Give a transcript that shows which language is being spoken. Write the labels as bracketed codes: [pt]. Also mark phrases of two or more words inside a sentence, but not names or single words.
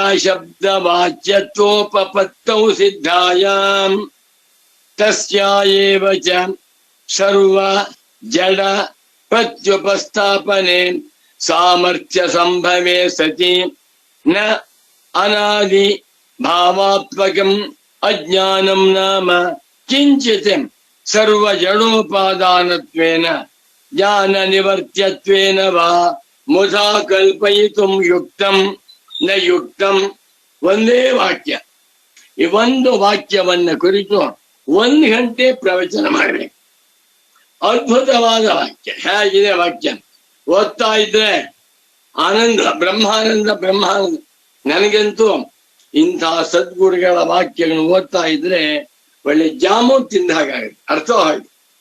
[sa] ಶಬ್ದ ವಾಚ್ಯತ್ವೋಪಪತ್ತೌ ಸಿದ್ಧಾಯಾಂ ತಸ್ಯಾಯೇವ ಚ ಸರ್ವ ಜಡ ಪ್ರತ್ಯುಪಸ್ಥಾಪನೆ ಸಾಮರ್ಥ್ಯ ಸಂಭವೇ ಸತಿ ನ ಅನಾದಿ ಭಾವಾತ್ಮಕಂ ಅಜ್ಞಾನಂ ನಾಮ ಕಿಂಚಿತ್ ಸರ್ವ ಜಡೋಪಾದಾನತ್ವೇನ ಜ್ಞಾನ ನಿವರ್ತ್ಯತ್ವೇನ ವಾ ಮುಧಾ ಕಲ್ಪಯಿತುಂ ಯುಕ್ತಂ ನ ಯುಕ್ತಂ. [kn] ಒಂದೇ ವಾಕ್ಯ. ಈ ಒಂದು ವಾಕ್ಯವನ್ನ ಕುರಿತು 1 ಗಂಟೆ ಪ್ರವಚನ ಮಾಡಬೇಕು. ಅದ್ಭುತವಾದ ವಾಕ್ಯ. ಹೇಗಿದೆ ವಾಕ್ಯ? ಓದ್ತಾ ಇದ್ರೆ ಆನಂದ, ಬ್ರಹ್ಮಾನಂದ. ನನಗಂತೂ ಇಂತಹ ಸದ್ಗುರುಗಳ ವಾಕ್ಯಗಳನ್ನು ಓದ್ತಾ ಇದ್ರೆ ಒಳ್ಳೆ ಜಾಮೂನ್ ತಿಂದ ಹಾಗಾಗುತ್ತೆ, ಅರ್ಥವಾಗುತ್ತೆ.